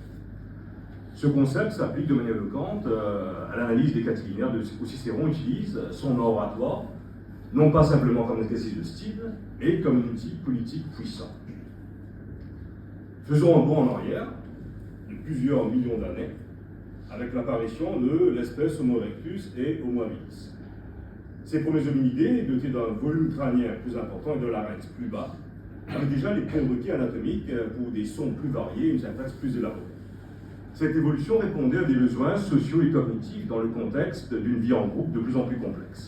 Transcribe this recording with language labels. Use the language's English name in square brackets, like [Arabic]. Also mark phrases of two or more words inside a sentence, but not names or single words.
[French] Ce concept s'applique de manière éloquente à l'analyse des catilinaires où Cicéron utilise son oratoire, non pas simplement comme un exercice de style, mais comme un outil politique puissant. Faisons un bond en arrière, de plusieurs millions d'années, avec l'apparition de l'espèce Homo erectus et Homo habilis. Ces premiers hominidés, dotés d'un volume crânien plus important et de larynx plus bas, avaient déjà les prérequis anatomiques pour des sons plus variés et une syntaxe plus élaborée. Cette évolution répondait à des besoins sociaux et cognitifs dans le contexte d'une vie en groupe de plus en plus complexe.